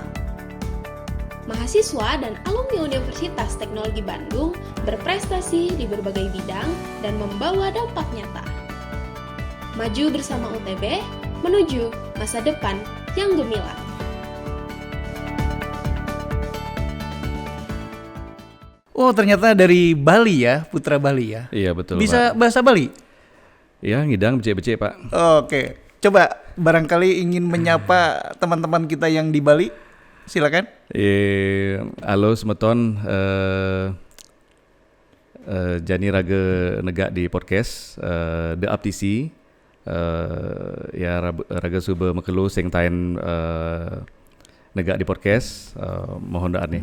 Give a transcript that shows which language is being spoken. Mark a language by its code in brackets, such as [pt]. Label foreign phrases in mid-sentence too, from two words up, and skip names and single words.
[id] Mahasiswa dan alumni Universitas Teknologi Bandung berprestasi di berbagai bidang dan membawa dampak nyata. Maju bersama UTB menuju masa depan yang gemilang. Oh, ternyata dari Bali ya, putra Bali ya. Iya, betul, Bisa Pak. bahasa Bali? [ban] Iya, ngidang becek-becek, Pak. [id] Oke. Coba barangkali ingin menyapa teman-teman kita yang di Bali. Silakan. [ban] Halo semeton, Jani Raga Negak di podcast The Aptisi, ya Raga Suba Mekelu sing tain Negak di podcast, [id] mohon doa nih.